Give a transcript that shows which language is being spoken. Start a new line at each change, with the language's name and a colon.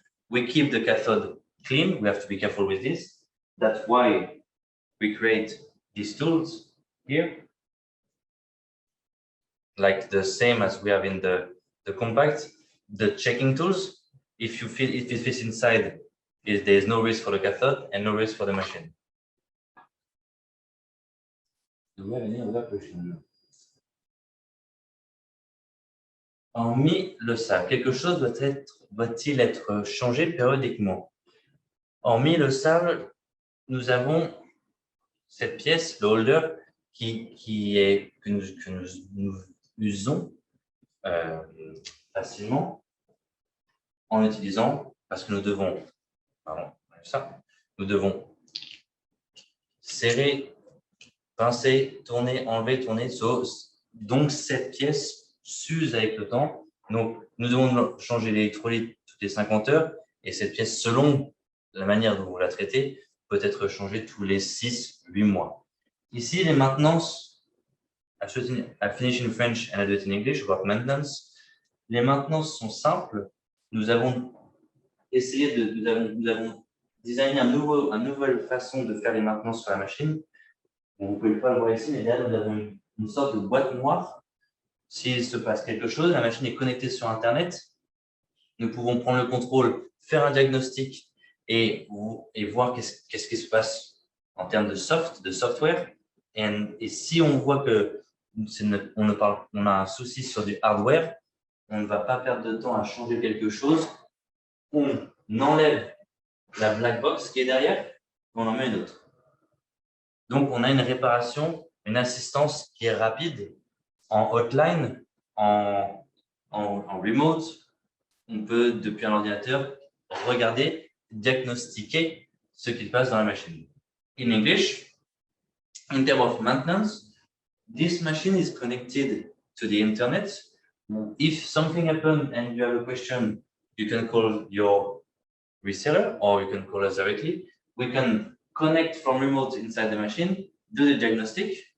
English: We keep the cathode clean. We have to be careful with this. That's why we create these tools here, like the same as we have in the compact. The checking tools, if you feel if it fits inside, there is no risk for the cathode and no risk for the machine. Do we have any other question?
French: Hormis le sable, quelque chose doit-il être changé périodiquement? Hormis le sable, nous avons cette pièce, le holder, que nous usons facilement en utilisant, parce que nous devons, nous devons serrer, pincer, tourner, enlever, tourner. Donc cette pièce s'use avec le temps. Donc nous devons changer l'électrolyte toutes les 50 heures, et cette pièce, selon la manière dont vous la traitez, peut être changée tous les 6-8 mois. Ici, les maintenances,
English: I finish in French and I do it in English about maintenance.
French: Les maintenances sont simples. Nous avons essayé nous avons designé une nouvelle façon de faire les maintenances sur la machine. Bon, vous ne pouvez pas le voir ici, mais là, nous avons une sorte de boîte noire. S'il se passe quelque chose, la machine est connectée sur Internet. Nous pouvons prendre le contrôle, faire un diagnostic et voir qu'est-ce qui se passe en termes de software. Et si on voit que on a un souci sur du hardware, on ne va pas perdre de temps à changer quelque chose. On enlève la black box qui est derrière, on en met une autre. Donc, on a une réparation, une assistance qui est rapide en hotline, en remote. On peut, depuis un ordinateur, regarder, diagnostiquer ce qui se passe dans la machine.
English: In English, in terms of maintenance, this machine is connected to the internet. If something happened and you have a question, you can call your reseller or you can call us directly. We can connect from remote inside the machine, do the diagnostic.